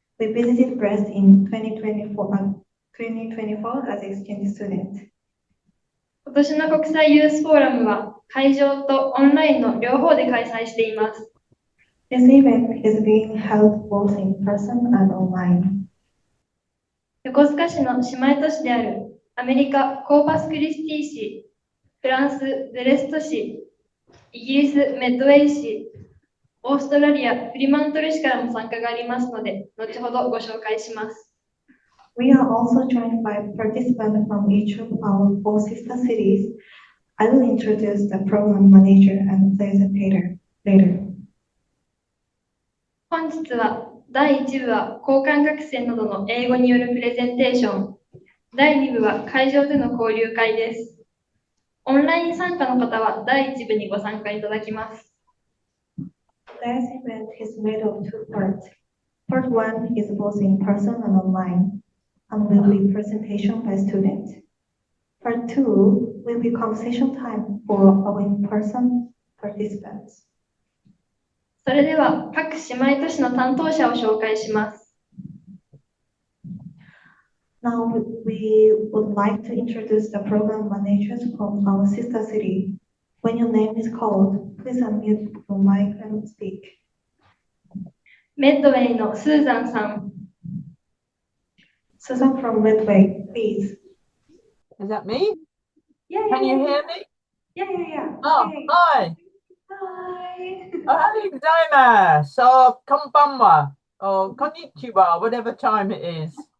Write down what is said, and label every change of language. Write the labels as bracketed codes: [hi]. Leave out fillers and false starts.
[en] We visited Brest in 2024 as exchange students. [ja] 今年の国際ユースフォーラムは会場とオンラインの両方で開催しています。 [en] This event is being held both in person and online. [ja] 横須賀市の姉妹都市であるアメリカ・コーパスクリスティ市、フランス・ブレスト市、イギリス・メッドウェイ市、オーストラリア・フリマントル市からも参加がありますので、後ほどご紹介します。 [en] We are also joined by participants from each of our four sister cities. I will introduce the program manager and facilitator later. [ja] 本日は第1部は交換学生などの英語によるプレゼンテーション、第2部は会場での交流会です。オンライン参加の方は第1部にご参加いただきます。 [en] Today's event is made of two parts. Part 1 is both in person and online, and will be presentation by students. Part 2 will be conversation time for our in-person participants. [ja] それでは各姉妹都市の担当者を紹介します。 [en] Now we would like to introduce the program managers from our sister city. When your name is called, please unmute your mic and speak. [ja] メッドウェイのスーザンさん。 [en] Susan from Medway, please. Is that me? Yeah, Can you hear me? Yeah. Oh, Okay. hi. Hi. [ja] はい、ございます。こんばんは。こんにちは、 whatever time it is.